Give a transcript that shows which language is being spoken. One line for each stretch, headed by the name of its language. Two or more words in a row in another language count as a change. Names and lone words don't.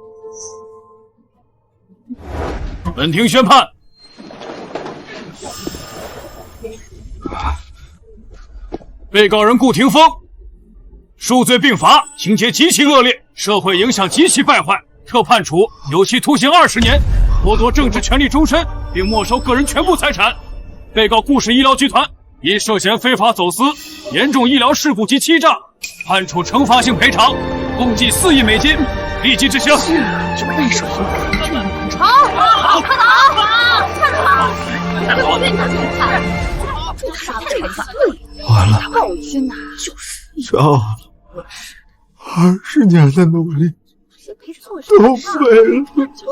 Chinese: 本庭宣判，被告人顧廷峰數罪並罰，情節極其惡劣，社會影響極其敗壞，特判處有期徒刑20年，剝奪政治權利終身，並沒收個人全部財產。被告顧氏醫療集團因涉嫌非法走私、嚴重醫療事故及欺詐，判處懲罰性賠償，共計4億美金，立即執行。就看手好，好，快打！完了，这20年的努力都廢了。